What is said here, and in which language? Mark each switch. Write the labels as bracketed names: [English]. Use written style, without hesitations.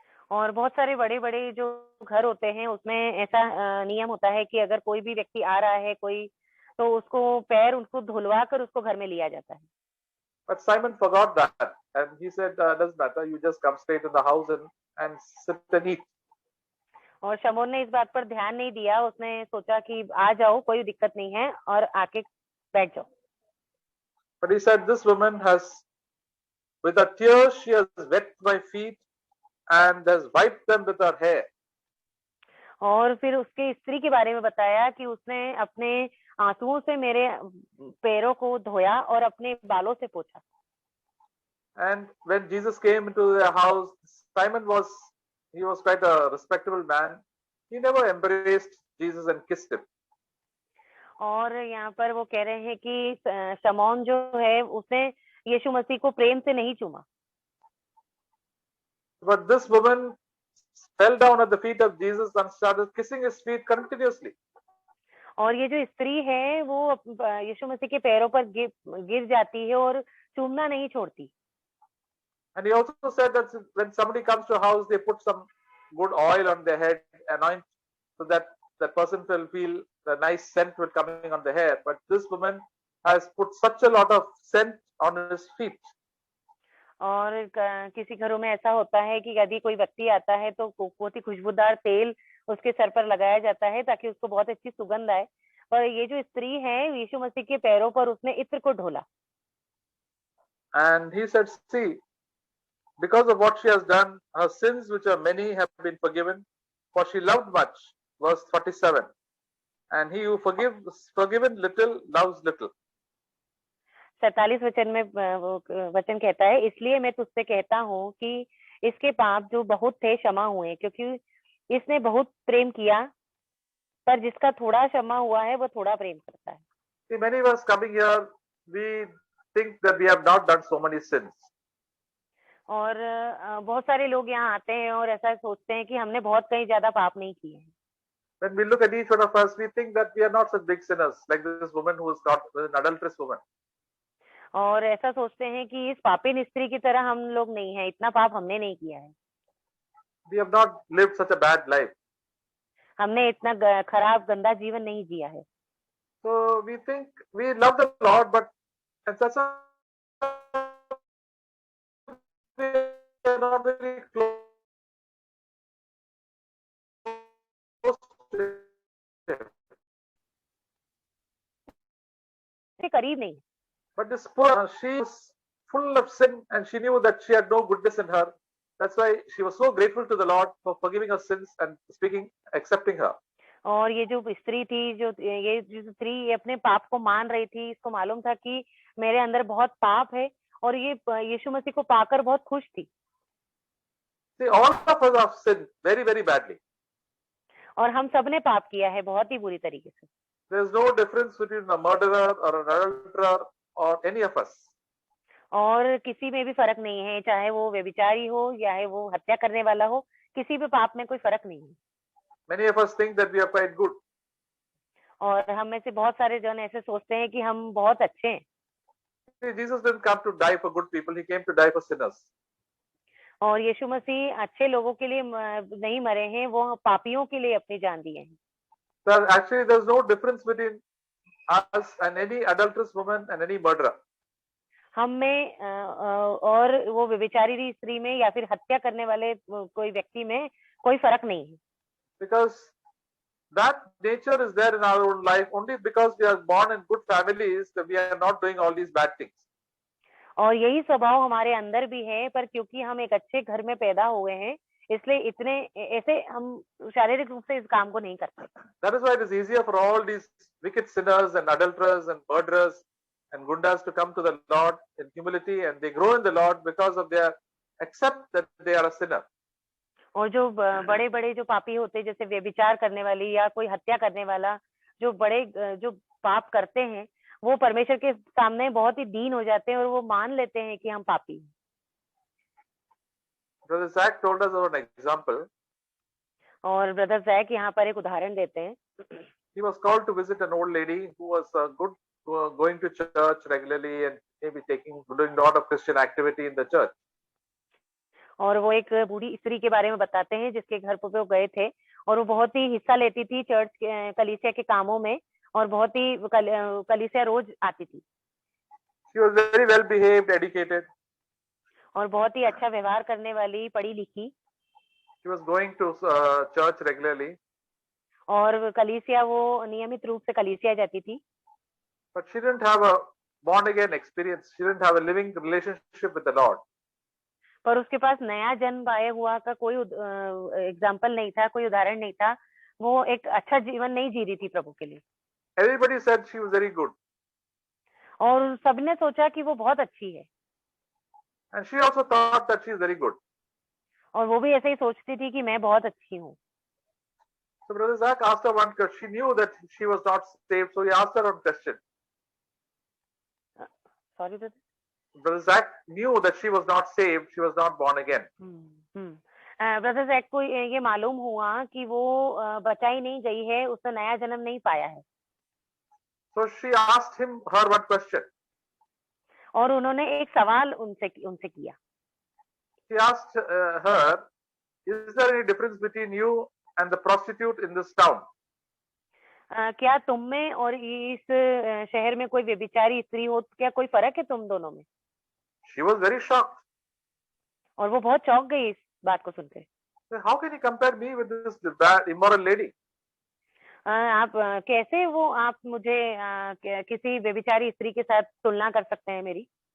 [Hindi] और बहुत सारे बड़े-बड़े जो घर होते हैं उसमें ऐसा नियम होता है कि अगर कोई भी व्यक्ति आ रहा है तो उसको पैर उनको धुलवा कर उसको घर में लिया जाता है। [English] But Simon forgot that, and he said, doesn't matter, you just come straight in the house and sit and eat. [Hindi] और शमौन ने इस बात पर ध्यान नहीं दिया, उसने सोचा कि आ जाओ, कोई दिक्कत नहीं है, और आके बैठ जाओ। [English] But he said, this woman has, with her tears, she has wet my feet and has wiped them with her hair. [Hindi] और फिर उसके स्त्री के बारे में बताया कि उसने अपने आंसुओं से मेरे पैरों को धोया और अपने बालों से पोंछा। [English] And when Jesus came into their house, Simon was quite a respectable man. He never embraced Jesus and kissed him. [Hindi] और यहाँ पर वो कह रहे हैं कि शमौन जो है उसने यीशु मसीह को प्रेम से नहीं चूमा। [English] But this woman fell down at the feet of Jesus and started kissing his feet continuously. [Hindi] और ये जो स्त्री है वो यीशु मसीह के पैरों पर गिर जाती है और चूमना नहीं छोड़ती। [English] And he also said that when somebody comes to a house, they put some good oil on their head, anoint, so that that person will feel the nice scent will coming on the hair. But this woman has put such a lot of scent on his feet. [Hindi] और किसी घरों में ऐसा होता है कि यदि कोई व्यक्ति आता है तो बहुत ही खुशबूदार तेल उसके सर पर लगाया जाता है ताकि उसको बहुत अच्छी सुगंध आए। और ये जो स्त्री है यीशु मसीह के पैरों पर उसने इत्र को ढोला। [English] And he said, see, because of what she has done, her sins, which are many, have been forgiven, for she loved much. Verse 47. And he who forgives forgiven little loves little. [Hindi] 47 वचन में वो वचन कहता है, इसलिए मैं तुझसे कहता हूँ कि इसके पाप जो बहुत थे क्षमा हुए, क्योंकि इसने बहुत प्रेम किया। पर जिसका थोड़ा क्षमा हुआ है वो थोड़ा प्रेम करता है। [English] See, many of us coming here, we think that we have not done so many sins. [Hindi] और बहुत सारे लोग यहाँ आते हैं और ऐसा सोचते हैं कि हमने बहुत कहीं ज्यादा पाप नहीं किए हैं। [English] When we look at each one of us, we think that we are not such big sinners, like this woman who is caught, an adulterous woman. [Hindi] और ऐसा सोचते हैं कि इस पापी स्त्री की तरह हम लोग नहीं है, इतना पाप हमने नहीं किया है, [English] We have not lived such a bad life. [Hindi] हमने इतना खराब गंदा जीवन नहीं जिया है। [English] So we think we love the Lord, but and such a we are not very close to Him. [Hindi] इसके करीब नहीं। [English] But this poor, she was full of sin and she knew that she had no goodness in her. That's why she was so grateful to the Lord for forgiving her sins and accepting her. [Hindi] और ये जो स्त्री थी, ये जो स्त्री ये अपने पाप को मान रही थी, इसको मालूम था कि मेरे अंदर बहुत पाप है, और ये यीशु मसीह को पाकर बहुत खुश थी। [English] See, all of us have sinned very, very badly. [Hindi] और हम सब ने पाप किया है बहुत ही बुरी तरीके से। [English] There is no difference between a murderer or an adulterer or any of us. [Hindi] और किसी में भी फर्क नहीं है, चाहे वो व्यभिचारी हो या है वो हत्या करने वाला हो, किसी भी पाप में कोई फर्क नहीं है। [English] Many of us think that we are quite good. [Hindi] और हम में से बहुत सारे जन ऐसे सोचते हैं कि हम बहुत अच्छे हैं। [English] See, Jesus didn't come to die for good people, he came to die for sinners. [Hindi] और यीशु मसीह अच्छे लोगों के लिए नहीं मरे हैं, वो पापियों के लिए अपनी जान दिए हैं। [English] So actually there's no difference between us and any adulterous woman and any murderer. [Hindi] हम में और वो व्यभिचारी स्त्री में या फिर हत्या करने वाले कोई व्यक्ति में कोई फर्क नहीं है। [English] Because that nature is there in our own life only because we are born in good families that we are not doing all these bad things. [Hindi] और यही स्वभाव हमारे अंदर भी है, पर क्योंकि हम एक अच्छे घर में पैदा हुए हैं, इसलिए इतने ऐसे हम शारीरिक रूप से इस काम को नहीं करते। [English] That is why it is easier for all these wicked sinners and adulterers and murderers and gundas to come to the Lord in humility, and they grow in the Lord because of their accept that they are a sinner. [Hindi] और जो बड़े बड़े जो पापी होते हैं, जैसे व्यभिचार करने वाली या कोई हत्या करने वाला, जो बड़े जो पाप करते हैं, वो परमेश्वर के सामने बहुत ही दीन हो जाते हैं और वो मान लेते हैं कि हम पापी हैं। [English] Brother Zach told us about an example. [Hindi] और ब्रदर जैक यहाँ पर एक उदाहरण देते हैं। [English] He was called to visit an old lady who was good, going to church regularly and maybe doing a lot of Christian activity in the church. [Hindi] और वो एक बूढ़ी स्त्री के बारे में बताते हैं जिसके घर पर वो गए थे, और वो बहुत ही हिस्सा लेती थी चर्च कलीसिया के कामों में, और बहुत ही कलीसिया रोज आती थी। [English] She was very well behaved, educated. [Hindi] और बहुत ही अच्छा व्यवहार करने वाली, पढ़ी लिखी। [English] She was going to church regularly. [Hindi] और कलीसिया वो नियमित रूप से कलीसिया जाती थी। [English] But she didn't have a born again experience. She didn't have a living relationship with the Lord. [Hindi] पर उसके पास नया जन्म पाए हुआ का कोई एग्जाम्पल नहीं था, कोई उदाहरण नहीं था। वो एक अच्छा जीवन नहीं जी रही थी प्रभु के लिए। [English] Everybody said she was very good. [Hindi] और सबने सोचा कि वो बहुत अच्छी है। [English] And she also thought that she is very good. [Hindi] और वो भी ऐसे ही सोचती थी कि मैं बहुत अच्छी हूँ। [English] So Brother Zach asked her one question. She knew that she was not saved, so he asked her one question. Sorry, brother. Brother Zach knew that she was not saved. She was not born again. [Hindi] Brother Jack को ये मालूम हुआ कि वो बचाई नहीं गई है, उसने नया जन्म नहीं पाया है। [English] So she asked her one question. [Hindi] और उन्होंने एक सवाल उनसे किया। [English] He asked her, "Is there any difference between you and the prostitute in this town?" [Hindi] क्या तुम में और इस शहर में कोई व्यभिचारी स्त्री हो, क्या कोई फर्क है तुम दोनों में? [English] She was very shocked. [Hindi] और वो बहुत चौंक गई इस बात को सुनकर। [English] then how can you compare me with this bad, immoral lady? [Hindi] आप कैसे वो आप मुझे किसी व्यभिचारी स्त्री के साथ तुलना कर सकते हैं मेरी?